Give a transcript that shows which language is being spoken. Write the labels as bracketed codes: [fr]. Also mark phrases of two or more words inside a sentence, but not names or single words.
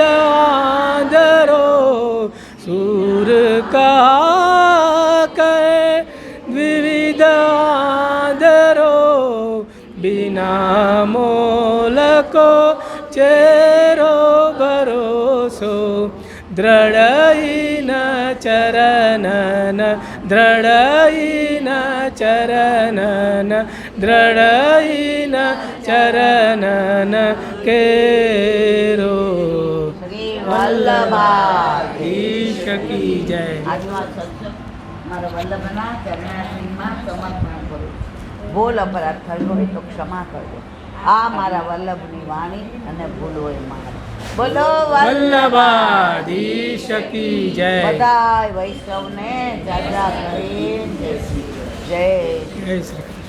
[bra] आदरो, सूर का कहे द्विविध आदरो, बिना मोल को चेरो भरोसो, दृढ़ईन चरणन, दृढ़ईन चरणन, दृढ़ईन चरणन केरो। [hi] શ્રી વલ્લભાધીશ ईश की जय। [gu] આજનો સત્સંગ મારા વલ્લભના ચરણાશ્રીમાં સમર્પણ કરું. ભૂલ અપરાધ થયો હોય તો ક્ષમા કરજો. આ મારા વલ્લભની વાણી અને ભૂલ હોય મારી. બોલો [hi] वल्लभाधीश की जय। [gu] બધાય વૈષ્ણવને જાજા કરી જય શ્રી કૃષ્ણ. જય [hi] जय श्री